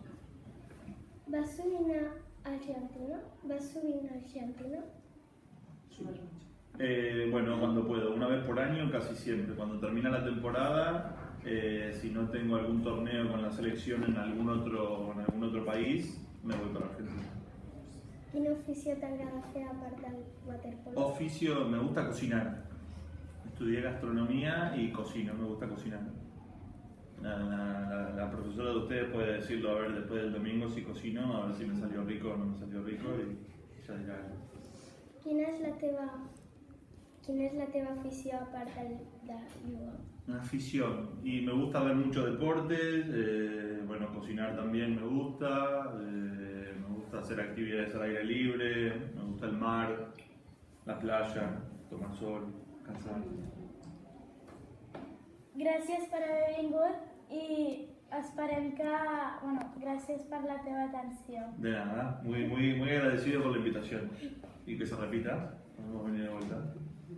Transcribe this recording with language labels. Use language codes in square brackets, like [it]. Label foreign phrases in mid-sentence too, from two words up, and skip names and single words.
[ca] Vas sovint a Argentina? [es] Bueno, cuando puedo, una vez por año casi siempre. Cuando termina la temporada, si no tengo algún torneo con la selección en algún otro país, me voy para Argentina. [ca] Quin oficio t'agrada fer a part del waterpolo? [es] Oficio, me gusta cocinar. Estudié gastronomía y cocino, me gusta cocinar. La profesora de ustedes puede decirlo, a ver, después del domingo si cocino, a ver si me salió rico o no me salió rico y ya dirá. [ca] Quina és la teva afició a part de jugar? [es] Una afición, y me gusta ver muchos deportes, bueno, cocinar también me gusta hacer actividades al aire libre, me gusta el mar, la playa, tomar sol, cansar. [ca] Gràcies per haver vingut i esperem que... gràcies per la teva atenció. [es] De nada, muy agradecido por la invitación y que se repita, podemos venir de vuelta.